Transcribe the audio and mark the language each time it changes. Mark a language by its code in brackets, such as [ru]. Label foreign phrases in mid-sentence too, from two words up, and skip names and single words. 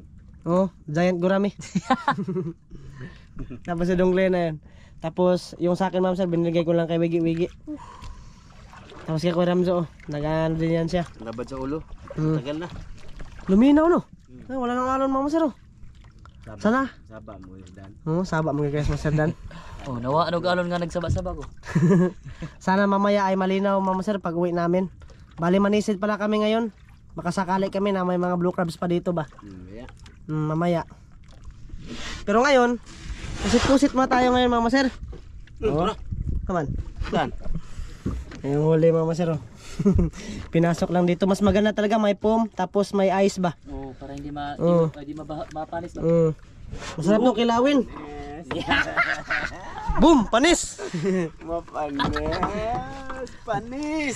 [tl] Oh, giant gurami. Tapos sa dongle na yan. Tapos yung sa akin mga master binigay ko lang kay Wigi. Tapos kay Kuya Ramzo, nag-ano din yan siya. [hil] Labad sa ulo. Hmm. [tl] Tagal na. Luminaw no? Ay, wala nang alon mga master oh. Sana? [hil] Saba mo yun, Dan. Oh, saba mga guys master Dan. Oh, nawa ano galon nga nagsaba-saba ko. [tl] Sana mamaya ay malinaw mama sir pag uwi namin. Bali manisid pala kami ngayon. [hil] Makasakali kami [tl] na may mga [en] blue crabs [tl] pa dito ba. [en] Yeah. [tl] Mamaya. Pero ngayon, kusit-kusit muna tayo ngayon mama sir. Oh. [en] Come on. Dan. [tl] Yung huli mama sir oh. Pinasok lang dito. Mas maganda talaga may foam tapos may ice ba. Oh, para hindi Oh. hindi mapanis ba. Masarap no kilawin. Boom! Panis! Mapanis. Panis.